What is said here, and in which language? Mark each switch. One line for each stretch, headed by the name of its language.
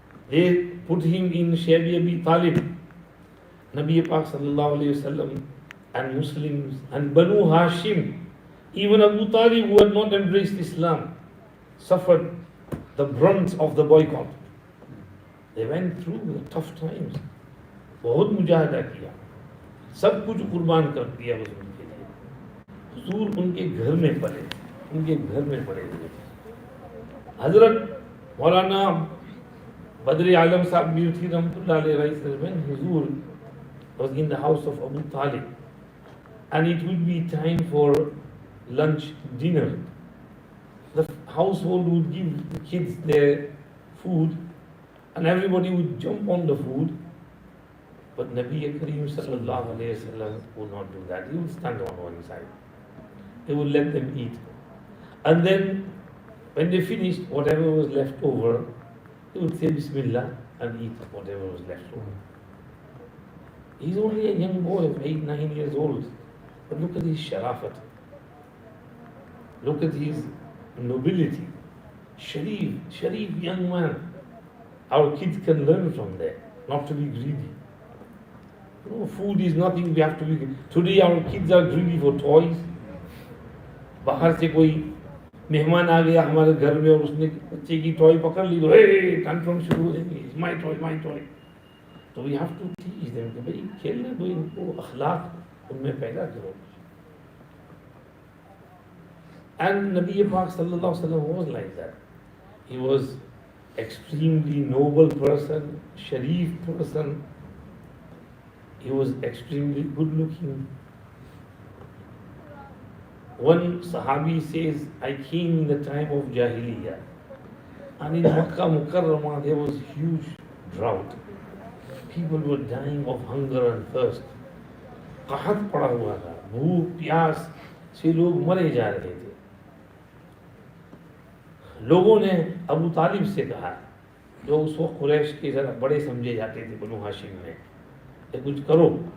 English: They put him in Shabi Abi Talib, Nabi Pak sallallahu alayhi wasallam, and Muslims, and Banu Hashim. Even Abu Talib, who had not embraced Islam, suffered the brunt of the boycott. They went through the tough times.
Hindi: बहुत मुजाहिदा किया, सब कुछ कुर्बान कर दिया हुजूर के लिए. हुजूर उनके घर में पले, उनके घर में पड़े थे.
English: हजरत मौलाना Badri Alam Sahib Mirthi Rahmatullah alayhi says, when Huzur was in the house of Abu Talib and it would be time for lunch, dinner, the household would give the kids their food and everybody would jump on the food, but Nabi Kareem sallallahu alayhi wasallam would not do that. He would stand on one side. He would let them eat. And then when they finished, whatever was left over, he would say Bismillah and eat whatever was left over. He's only a young boy of 8, 9 years old. But look at his sharafat. Look at his nobility. Sharif young man. Our kids can learn from there, not to be greedy. You know, food is nothing we have to be. Today our kids are greedy for toys.
Hindi: बाहर से कोई मेहमान आ गया हमारे घर में और उसने बच्चे की टॉय पकड़ ली तो टैंट्रम शुरू हो जाएंगे,
English: My toy.
Hindi: तो
English: we have to teach them
Hindi: कि भाई खेलने दो इनको, अखलाक उनमें पैदा करो.
English: And Nabi Pak sallallahu alaihi wasallam was like that. He was extremely noble person, sharif person. He was extremely good looking. One Sahabi says, I came in the time of Jahiliyyah, and in Makkah Mukarramah there was huge drought. People were dying of hunger and thirst.
Hindi: कहत पड़ा हुआ था, भूख प्यास से लोग मरे जा रहे थे. लोगों ने अबू तालिब से कहा, जो उस वक्त कुरैश के जरा बड़े समझे जाते थे बनु हाशिम में, कि कुछ करो.